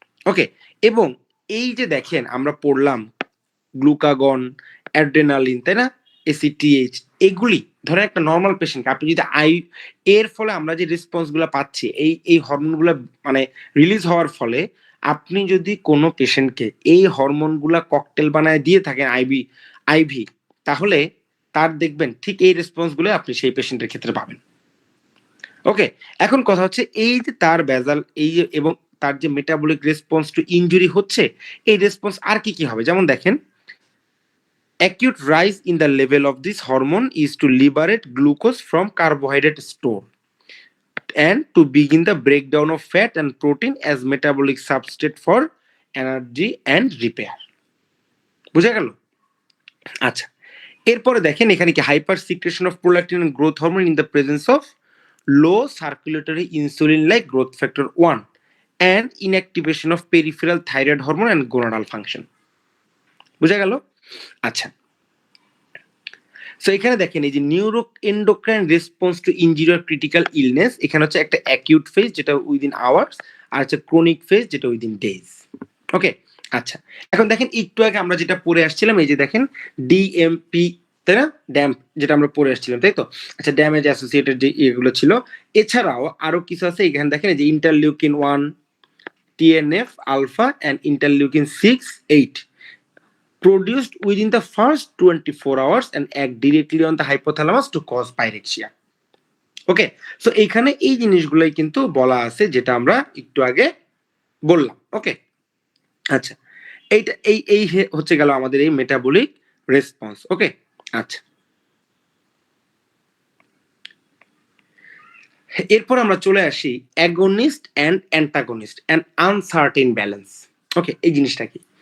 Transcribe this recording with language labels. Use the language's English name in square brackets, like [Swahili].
[Bangla] ওকে, এবং এই যে দেখেন আমরা পড়লাম গ্লুকাগন, অ্যাড্রেনালিন, তাই না, এসিটিএইচ, এগুলি ধরেন একটা নর্মাল পেশেন্ট আপনি যদি এর ফলে আমরা যে রেসপন্স গুলো পাচ্ছি এই হরমোনগুলো মানে রিলিজ হওয়ার ফলে আপনি যদি কোনো পেশেন্টকে এই হরমোনগুলা ককটেল বানায় দিয়ে থাকেন আইভি, তাহলে তার দেখবেন ঠিক এই রেসপন্স গুলো আপনি সেই পেশেন্টের ক্ষেত্রে পাবেন। [English] okay, [Bangla] এখন কথা হচ্ছে এই যে তার বেজাল এই যে এবং তার যে মেটাবলিক রেসপন্স টু ইনজুরি হচ্ছে, এই রেসপন্স আর কি কি হবে, যেমন দেখেন [English] acute rise in the level of this hormone is to liberate glucose from carbohydrate store and to begin the breakdown of fat and protein as metabolic substrate for energy and repair. [Bangla] বুঝা গেল? আচ্ছা এরপরে দেখেন এখানে কি [English] Hyper secretion of prolactin and growth hormone in the presence of low circulatory insulin like growth factor 1 and inactivation of peripheral thyroid hormone and gonadal function. [Bangla] বুঝা গেল? আচ্ছা, সো এখানে দেখেন এই যে neuro endocrine response to injury or critical illness, এখানে হচ্ছে একটা অ্যাকিউট ফেজ যেটা উইদিন আওয়ার্স, আর হচ্ছে ক্রনিক ফেজ যেটা উইদিন ডেজ। ওকে, আচ্ছা, এখন দেখেন একটু আগে আমরা যেটা পড়ে আসছিলাম, এই যে দেখেন ডিএমপি, তাই না, ড্যাম্প যেটা আমরা পড়ে আসছিলাম, তাই তো? আচ্ছা, ড্যামেজ অ্যাসোসিয়েটেড যে এগুলো ছিল, এছাড়াও আরো কিছু আছে। এখানে দেখেন এই যে [English] Interleukin 1, TNF alpha and interleukin 6-8 produced within the first 24 hours and act directly on the hypothalamus to cause pyrexia. [Bangla] Okay, so এইখানে এই জিনিসগুলোই কিন্তু বলা আছে যেটা আমরা একটু আগে বললাম। ওকে, আচ্ছা, এইটা এই হচ্ছে গেল আমাদের এই মেটাবলিক রেসপন্স। ওকে, আচ্ছা, এরপর আমরা চলে আসি against and antagonist and uncertain balance. ওকে, এই জিনিসটা কি?